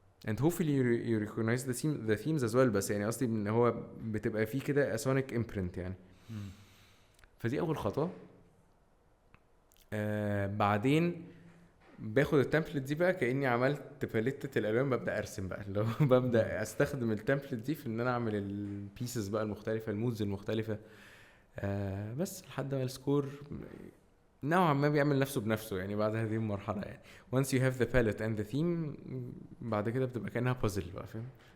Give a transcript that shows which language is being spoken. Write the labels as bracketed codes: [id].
[en] and hopefully you recognize the themes as well. [ar] بس يعني قصدي ان هو بتبقى فيه كده [en] a sonic imprint [ar] يعني. فدي اول خطوة. بعدين باخد التمبلت دي بقى كاني عملت باليتة الالوان، ببدا ارسم بقى اللي هو ببدا استخدم التمبلت دي في ان انا اعمل البيسز بقى المختلفه، المودز المختلفه. بس لحد ما السكور نوعا ما بيعمل نفسه بنفسه يعني بعد هذه المرحله يعني. [en] once you have the palette and the theme [ar] بعد كده بتبقى كانها بازل بقى، فاهم؟